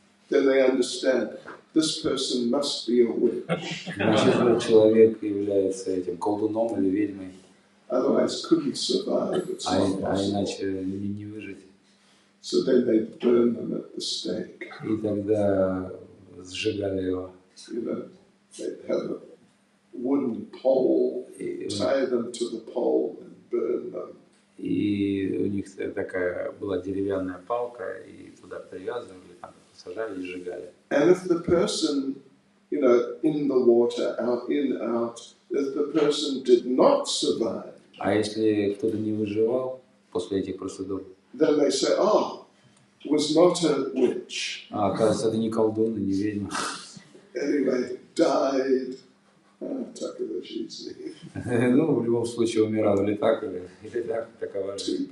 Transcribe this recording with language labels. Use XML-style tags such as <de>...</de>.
<en>then they understand this person must be a witch.</en> <ru>значит, этот человек является этим колдуном или ведьмой.</ru> <en>Otherwise couldn't survive. It's not</en> <ru>А</ru> <en>possible.</en> <ru>иначе не выжить.</ru> <en>So then they burn them at the stake.</en> <ru>И тогда сжигали его.</ru> <en>You know, they have a wooden pole, tie them to the pole and burn them.</en> <ru>И у них такая была деревянная палка, и туда привязывали, там сажали и сжигали.</ru> <en>And if the person, you know, in the water, out, in, out, if the person did not survive,</en> <ru>А если кто-то не выживал после этих процедур,</ru> <en>then they say, oh, was not a witch.</en> <ru>Оказывается, это не колдун и не ведьма.</ru> <en>Anyway, died.</en> <ru>Такова жизнь. Ну, в любом случае, умирал или так, такова жизнь.</ru>